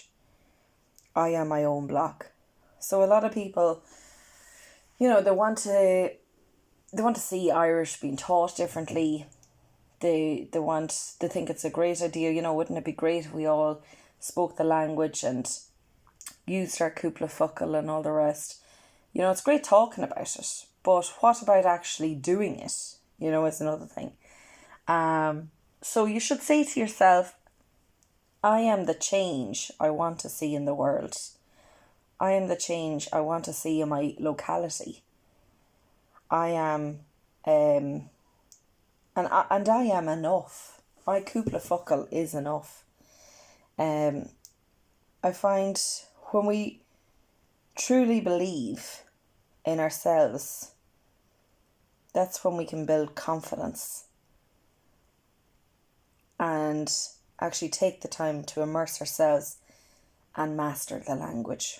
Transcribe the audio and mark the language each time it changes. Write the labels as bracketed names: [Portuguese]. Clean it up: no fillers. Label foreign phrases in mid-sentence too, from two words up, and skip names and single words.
[English] I am my own block. So a lot of people, they want to see Irish being taught differently. They think it's a great idea. Wouldn't it be great if we all spoke the language and used our [Irish] cúpla focal [English] and all the rest? It's great talking about it, but what about actually doing it? Is another thing. So you should say to yourself, I am the change I want to see in the world. I am the change I want to see in my locality. I am, and I am enough. My [Irish] cúpla focal [English] is enough. I find when we truly believe in ourselves, that's when we can build confidence and actually take the time to immerse ourselves and master the language.